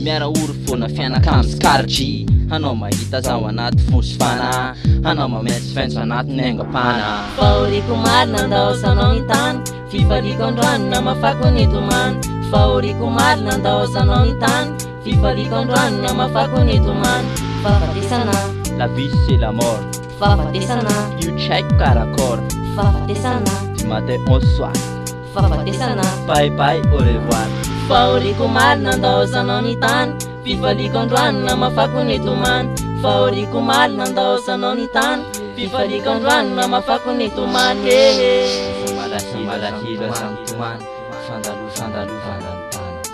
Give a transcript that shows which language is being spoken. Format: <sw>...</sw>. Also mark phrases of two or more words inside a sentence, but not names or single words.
<mg>Miara ory foana fianakamy sy kartry. Hanao mahita zaho anaty fosy fana. Hanao mamaitsy fentso anaty ny aingam-pana. Fahoriako omaly nandaosanao ny tany, fivaliko androany namafako ny tomany. Fahoriako omaly nandaosanao ny tany, fivaliko androany namafako ny tomany. Fahafatesana.</mg> <fr>La vie, c'est la mort.</fr> <mg>Fahafatesana.</mg> <en>You check</en> <mg>karakôry. Fahafatesana.</mg> <fr>Du matin au soir. Fahafatesana. Bye bye, au revoir.</fr> <mg>Fahoriako omaly nandaosanao ny tany, fivaliko androany namafako ny tomany. Fahoriako omaly nandaosanao ny tany, fivaliko androany namafako ny tomany. Malahelo, malahelo aza ny tomany, fandalo-, fandalovana ny tany.</mg>